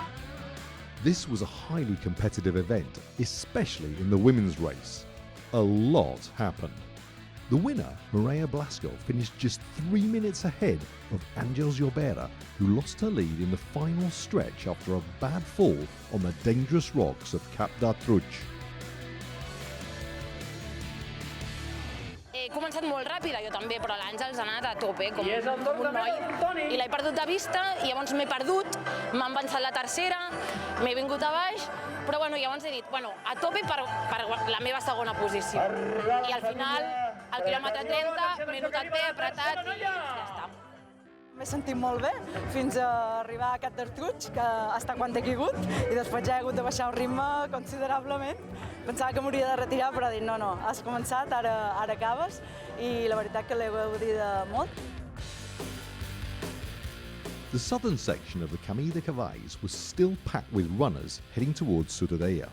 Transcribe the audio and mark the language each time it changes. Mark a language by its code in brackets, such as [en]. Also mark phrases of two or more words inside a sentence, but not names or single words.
[en] This was a highly competitive event, especially in the women's race. A lot happened. The winner, Mireia Blasco, finished just 3 minutes ahead of Àngels Llobera, who lost her lead in the final stretch after a bad fall on the dangerous rocks of Cap d'Artruig. [ca] He començat molt ràpida, jo també, però l'Àngels ha anat a tope, com un noi. I l'he perdut de vista, i llavors m'he perdut, m'han avançat la tercera, m'he vingut a baix, però bueno, llavors he dit, bueno, a tope per la meva segona posició. I al final, al quilòmetre 30, m'he notat bé, apretat i ja està. M'he sentit molt bé fins a arribar a Cap d'Artruig, que hasta quan he caigut, i després ja he hagut de baixar el ritme considerablement. Pensava que m'hauria de retirar, però he dit no, has començat, ara acabes, i la veritat que l'he gaudida molt. [en] The southern section of the Camí de Cavais was still packed with runners heading towards Ciutadella.